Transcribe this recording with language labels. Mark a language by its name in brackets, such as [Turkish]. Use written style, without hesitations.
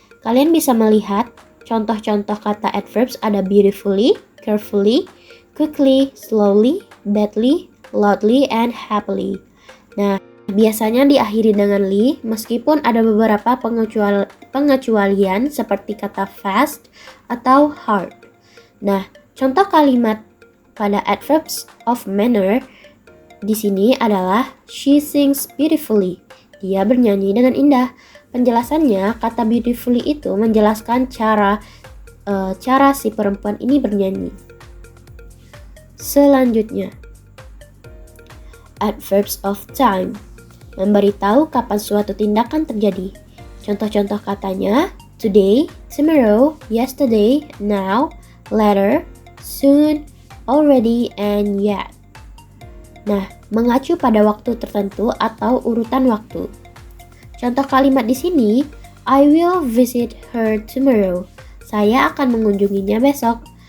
[Indonesian] Kalian bisa melihat contoh-contoh kata adverbs ada [English] beautifully, carefully, quickly, slowly, badly, loudly, and happily. [Indonesian] Nah, biasanya diakhiri dengan ly, meskipun ada beberapa pengecualian seperti kata fast atau hard. Nah, contoh kalimat pada adverbs of manner di sini adalah [English] she sings beautifully. [Indonesian] Dia bernyanyi dengan indah. Penjelasannya, kata beautifully itu menjelaskan cara si perempuan ini bernyanyi. Selanjutnya, adverbs of time, memberitahu kapan suatu tindakan terjadi. Contoh-contoh katanya, [English] today, tomorrow, yesterday, now, later, soon, already, and yet. [Indonesian] Nah, mengacu pada waktu tertentu atau urutan waktu. Contoh kalimat di sini, [English] I will visit her tomorrow. [Indonesian] Saya akan mengunjunginya besok.